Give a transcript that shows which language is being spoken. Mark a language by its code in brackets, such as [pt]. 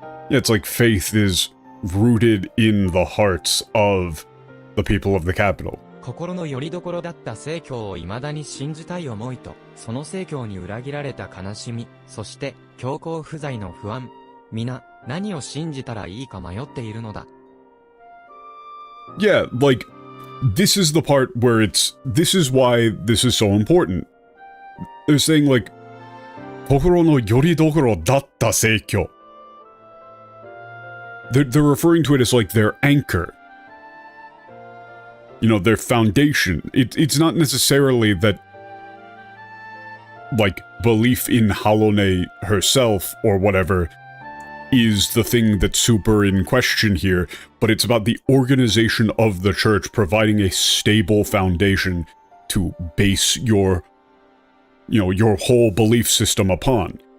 [en] Yeah, it's like faith is rooted in the hearts of the people of the capital. [ja] 心の拠り所だった正教を未だに信じたい思いと、その正教に裏切られた悲しみ、そして教皇不在の不安。皆、何を信じたらいいか迷っているのだ。 [en] Yeah, like, this is the part where this is why this is so important. They're saying, like, [ja] 心の拠り所だった正教. [en] They're referring to it as, like, their anchor. You know, their foundation. It's not necessarily that, like, belief in Halone herself or whatever is the thing that's super in question here, but it's about the organization of the church providing a stable foundation to base your, you know, your whole belief system upon.